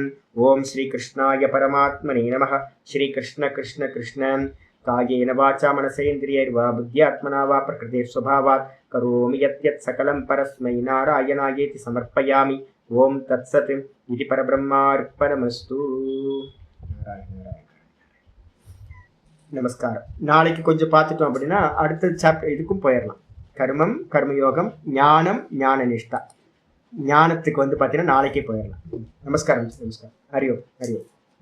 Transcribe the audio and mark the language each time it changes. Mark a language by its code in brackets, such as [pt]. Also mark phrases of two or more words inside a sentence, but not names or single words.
[sa] ओम श्रीकृष्णाय परमात्मने नमः. श्रीकृष्ण कृष्ण कृष्ण कायेन वाचा मनसेन्द्रियैर्वा बुद्ध्यात्मना वा प्रकृतिस्वभावात् करोमि यत् सकलं परस्मै नारायणायेति समर्पयामि. ओम तत्सत् इति परब्रह्मार्पणमस्तु. [ta] நமஸ்காரம். நாளைக்கு கொஞ்சம் பார்த்துட்டோம் அப்படின்னா அடுத்த சாப்டர் இதுக்கும் போயிடலாம். கர்மம், கர்மயோகம், ஞானம், ஞான நிஷ்டா. ஞானத்துக்கு வந்து பார்த்தீங்கன்னா நாளைக்கே போயிடலாம். நமஸ்காரம். [sa] हरि ओम्.